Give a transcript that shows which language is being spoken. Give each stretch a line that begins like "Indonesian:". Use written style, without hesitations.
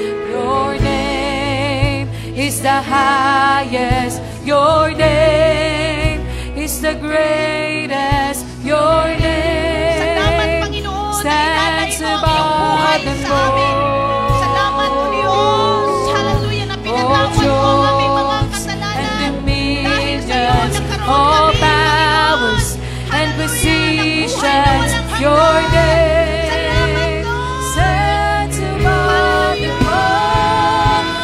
English: Your name is the highest. Your name is the greatest. Your name stands above them all.
Filipino: Salamat po Diyos. Hallelujah, na pinatawad mo ang aming mga kasalanan. Dahil sa iyo nagkaroon
English: all
Filipino: kami
English: powers and positions, your name stands above them all.